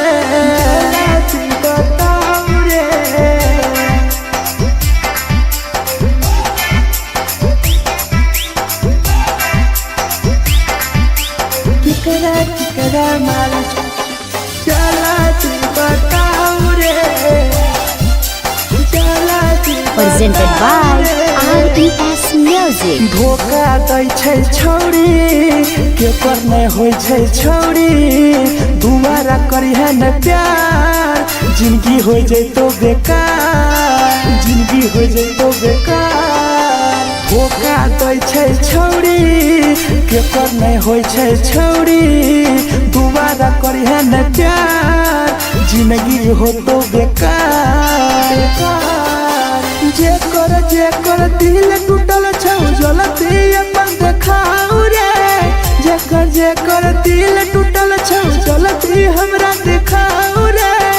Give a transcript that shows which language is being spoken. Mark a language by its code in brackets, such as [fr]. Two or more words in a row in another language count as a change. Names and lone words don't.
[anp] जला दी बताओ रे। केकरा माल जला दी बताओ रे। जला दी [en] Presented by RES Music. [anp] धोखा दै छै छौरी केकर नै होय छै छौरी। दुबारा करिहे न प्यार जिंदगी हो जैतो बेकार। जिंदगी हो जैतो बेकार। धोखा दै छै छौरी केकर नै होय छै छौरी। दुबारा करिहे न प्यार जिंदगी होतो बेकार। जेकर दिल टूटल छौ जलती अपन देखाओ रे। जेकर दिल टूटल छौ जलती हमरा देखाओ रे।